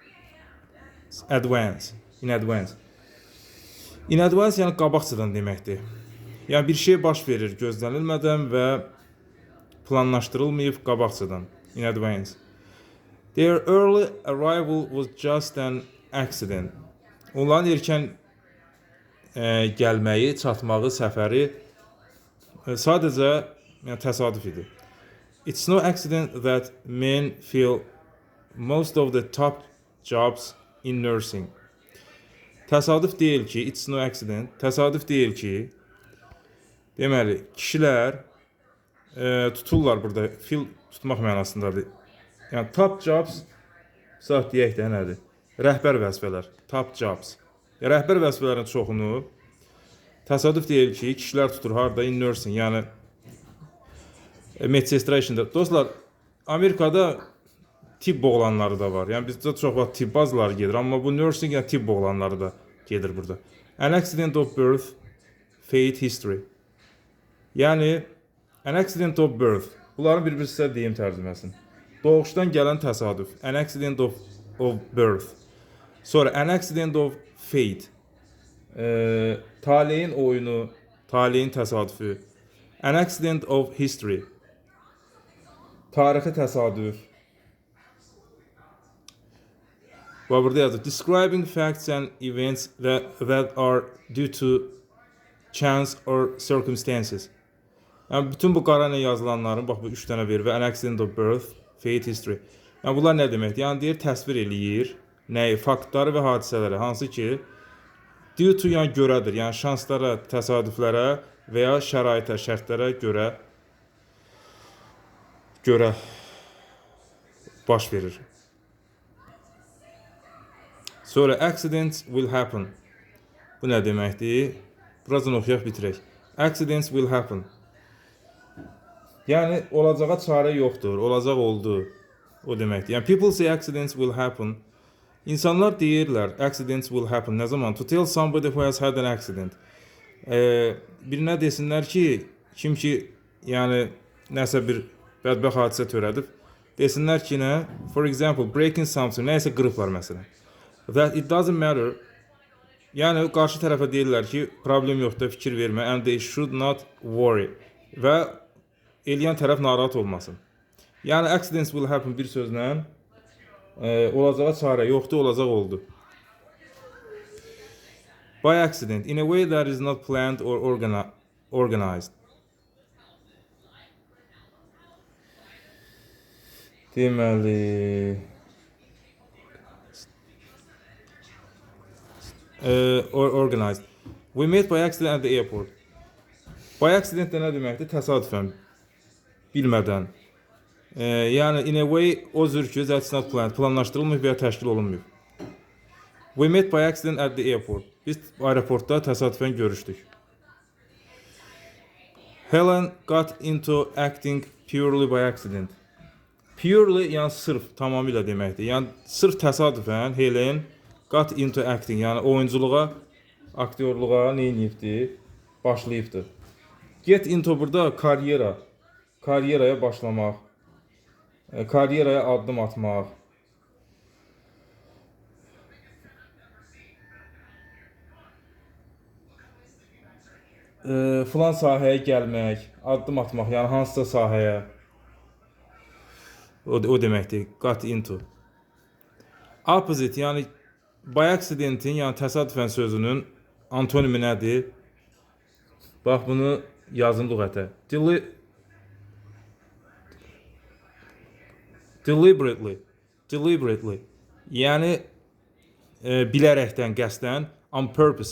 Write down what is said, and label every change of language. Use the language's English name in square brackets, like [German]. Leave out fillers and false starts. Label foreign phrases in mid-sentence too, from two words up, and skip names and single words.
[English] In advance [Azerbaijani] yəni qabaqcadan deməkdir. Yəni bir şey baş verir gözlənilmədən və planlaşdırılmayıb qabaqcadan. [English] In advance. Their early arrival was just an accident. [Azerbaijani] Onların erkən gəlməyi, çatmağı, səfəri sadəcə yəni, təsadüf idi. [English] It's no accident that men fill most of the top jobs in nursing. [Azerbaijani] Təsadüf deyil ki, [English] it's no accident, [Azerbaijani] təsadüf deyil ki, deməli, kişilər tuturlar burada, fill tutmaq mənasındadır. Yəni, [English] top jobs, [Azerbaijani] saat deyək də nədir? Rəhbər vəzifələr, [English] top jobs. [Azerbaijani] Rəhbər vəzifələrin çoxunu təsadüf deyil ki, kişilər tutur harda, [English] in nursing, [Azerbaijani] yəni medsestra işində. Dostlar, Amerikada tibb oğlanları da var. Yəni bizdə çox vaxt tibb bazıları gedir, amma bu nursing yəni tibb oğlanları da gedir burada. [English] An accident of birth, fate, history. Yəni an accident of birth. [Azerbaijani] Bunların bir-bir sizə deyim tərcüməsin. Doğuşdan gələn təsadüf. [English] An accident of birth. Sonra an accident of fate. [Azerbaijani] Taleyin oyunu, taleyin təsadüfü. [English] An accident of history. [Azerbaijani] Tarixi təsadüf. Və burada yazır. [English] Describing facts and events that are due to chance or circumstances. [Azerbaijani] Yəni bütün bu qara ilə yazılanların, bax bu 3 dənə verir və [English] an accident of birth, fate, history. [Azerbaijani] Yəni bunlar nə deməkdir? Yəni deyir təsvir eləyir nəyi, faktları və hadisələri, hansı ki [English] due to [Azerbaijani] yəni görədir. Yəni şanslara, təsadüflərə və ya şəraitə, şərtlərə görə baş verir. [English] Sonra accidents will happen. [Azerbaijani] Bu nə deməkdir? Birazdan oxuyaq bitirək. [English] Accidents will happen. [Azerbaijani] Yəni olacağa çarə yoxdur, olacaq oldu. O deməkdir. [English] Yəni people say accidents will happen. [Azerbaijani] İnsanlar deyirlər [English] accidents will happen. [Azerbaijani] Nə zaman? [English] To tell somebody who has had an accident. [Azerbaijani] Birinə desinlər ki, kim ki yəni nəsə bir bədbəxt hadisə törədib, desinlər ki, nə? [English] For example, breaking something, [Azerbaijani] nəsə qırıblar məsələn. [English] That it doesn't matter. [Azerbaijani] Yəni qarşı tərəfə deyirlər ki, problem yoxdur, fikir vermə, [English] and they should not worry. [Azerbaijani] Və eləyən tərəf narahat olmasın. Yəni [English] accidents will happen [Azerbaijani] bir sözlə olacağa çarə yoxdur, olacaq oldu. [English] By accident, in a way that is not planned or organized. Deməli or organized. We met by accident at the airport. By accident [Azerbaijani] də nə deməkdir? Təsadüfən, bilmədən. Yəni [English] in a way [Azerbaijani] o cür ki, [English] that's not planned, [Azerbaijani] planlaşdırılmayıb və ya təşkil olunmayıb. [English] We met by accident at the airport. [Azerbaijani] Biz aeroportda təsadüfən görüşdük. [English] Helen got into acting purely by accident. [Azerbaijani] Purely yəni sırf, tamamilə deməkdir. Yəni sırf təsadüfən Helen [English] got into acting, [Azerbaijani] yəni oyunculuğa, aktyorluğa nə edibdi? Başlayıbdı. [English] Get into [Azerbaijani] burada karyera, karyeraya başlamaq, karyeraya addım atmaq, filan sahəyə gəlmək, addım atmaq, yəni hansısa sahəyə. O deməkdir, [English] got into. Opposite, yəni by accident-in, [Azerbaijani] yəni təsadüfən sözünün antonimi nədir? Bax, bunu yazın lüğətə. [English] Deliberately. Deliberately. [Azerbaijani] Yəni bilərəkdən, qəsdən, [English] on purpose.